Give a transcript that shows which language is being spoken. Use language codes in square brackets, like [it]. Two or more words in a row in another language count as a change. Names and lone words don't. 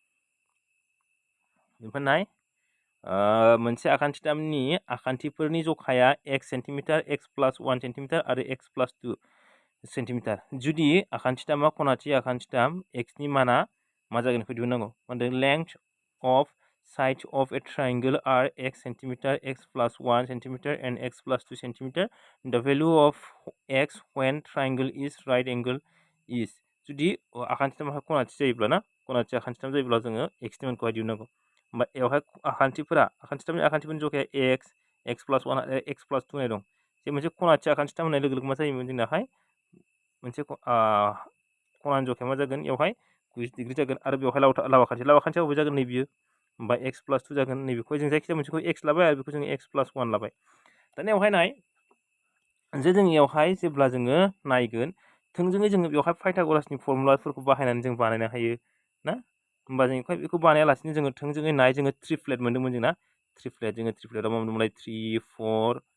[brx] ओमफ्राय नाय मोनसे आखान्थिथामनि आखान्थिफोरनि जखाया x सेन्टिमिटार [en] x plus 1 centimeter [brx] आरो [en] x plus 2 centimeter [brx] जुदि आखान्थिथामा खनाथि आखान्थिथाम x नि माना मा जागोन बेखौ दिहुननांगौ माने [en] length of sides of a triangle are x centimeter x plus 1 centimeter and x plus 2 centimeter the value of x when triangle is right angle is [brx] जुदि आखान्थिथामा खनाथि जायोब्ला ना खनाथि आखान्थिथाम जायोब्ला जोङो x नि मानखौहाय दिहुननांगौ होमबा बेवहाय आखान्थिफोरनि जखाया [en] x plus 1 [brx] आरो [en] x plus 2 [brx] होनाय दं जे मोनसे खनाथि आखान्थिथाम होननाय लोगो लोगो मा जायोमोन जोंनाहाय मोनसे खनानि जखाया मा जागोन बेवहाय 90 डिग्री जागोन आरो बेवहाय लावा खान्थिया बबे जागोन नैबियो होमबा [en] x plus 2 [brx] जागोन नैबेखौ जों जायखिजाया मोनसेखौ x लाबाय आरो बेखौ जों [en] x plus 1 [brx] लाबाय दानिया बेवहाय नाय जे जों बेवहाय जेब्ला जोङो नायगोन थोंजोङै जोङो बेवहाय पाइथागरासनि फर्मुलाफोरखौ बाहायनानै जों बानायनो हायो ना होमबा जों बेखौ बानायालासिनो जोङो थोंजोङै नाय जोङो ट्रिप्लेट मोन्दोंमोन जोंना ट्रिप्लेटआव मा मोनदोंमोनलाय 3 4